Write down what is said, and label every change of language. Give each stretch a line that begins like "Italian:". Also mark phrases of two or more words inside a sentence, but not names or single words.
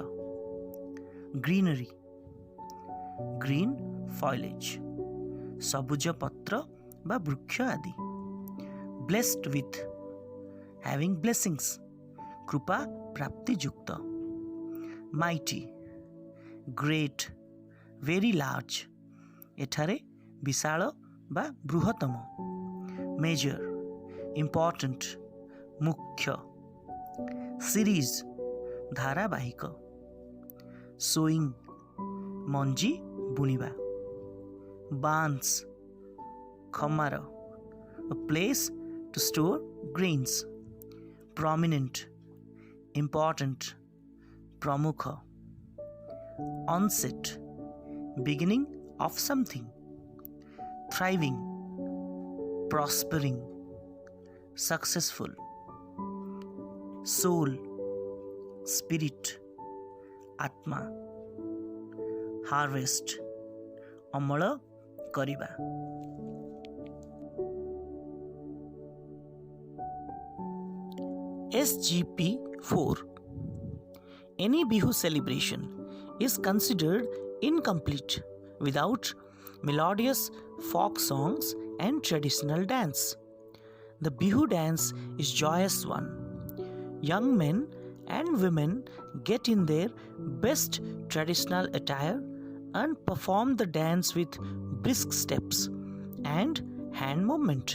English: Greenery, green foliage.
Odia: ସବୁଜ ପତ୍ର ବା ବୃକ୍ଷ ଆଦି.
English: Blessed with, having blessings.
Odia: କୃପା ପ୍ରାପ୍ତି ଯୁକ୍ତ.
English: Mighty, great, very large.
Odia: ଏଠାରେ ବିଶାଳ ବା ବୃହତ୍ତମ.
English: Major, important,
Odia: ମୁଖ୍ୟ.
English: Series, ଧାରାବାହିକ.
Odia: Sowing, ମଞ୍ଜି ବୁଣିବା.
English: Barns, ଖମାର, a place to store grains. Prominent, important, ପ୍ରମୁଖ. Onset, beginning of something. Thriving, prospering, successful. Soul, spirit, atma. Harvest,
Odia: ଅମଳ କରିବା.
English: SGP 4. Any Bihu celebration is considered incomplete without melodious folk songs and traditional dance. The Bihu dance is joyous one. Young men and women get in their best traditional attire and perform the dance with brisk steps and hand movement.